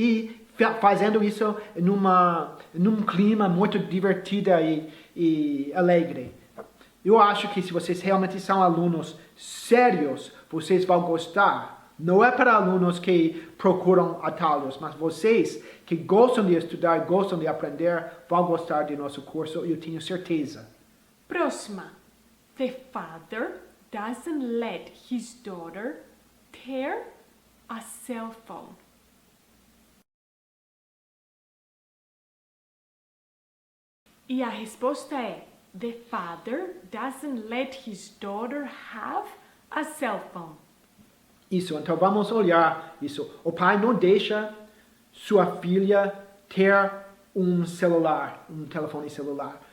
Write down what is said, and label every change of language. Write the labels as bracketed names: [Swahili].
[Portuguese] E fazendo isso num clima muito divertido e alegre. Eu acho que se vocês realmente são alunos sérios, vocês vão gostar. Não é para alunos que procuram atalhos, mas vocês que gostam de estudar, gostam de aprender, vão gostar do nosso curso, eu tenho certeza. Próxima. [English] The father doesn't let his daughter tear a cell phone. [Portuguese] E a resposta é: [English] the father doesn't let his daughter have a cell phone. [Portuguese] Isso, então vamos olhar isso. O pai não deixa sua filha ter um celular, um telefone celular.